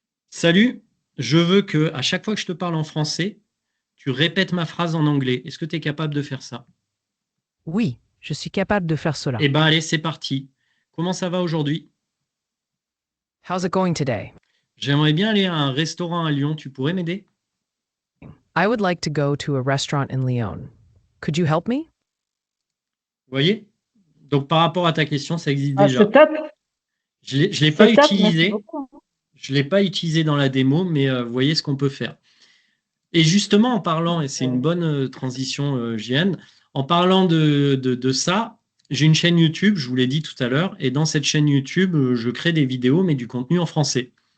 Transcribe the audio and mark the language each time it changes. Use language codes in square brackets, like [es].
[fr] Salut, je veux que à chaque fois que je te parle en français, tu répètes ma phrase en anglais. Est-ce que tu es capable de faire ça? Oui, je suis capable de faire cela. Eh bien, allez, c'est parti. Comment ça va aujourd'hui? [en] How's it going today? [fr] J'aimerais bien aller à un restaurant à Lyon. Tu pourrais m'aider? [en] I would like to go to a restaurant in Lyon. Could you help me? [fr] Vous voyez? Donc, par rapport à ta question, ça existe déjà. C'est top. Je ne l'ai C'est pas top, merci utilisé. beaucoup. Je ne l'ai pas utilisé dans la démo, mais vous voyez ce qu'on peut faire. Et justement, en parlant, et c'est une bonne transition, JN, en parlant de ça, j'ai une chaîne YouTube, je vous l'ai dit tout à l'heure, et dans cette chaîne YouTube, je crée des vidéos, mais du contenu en français.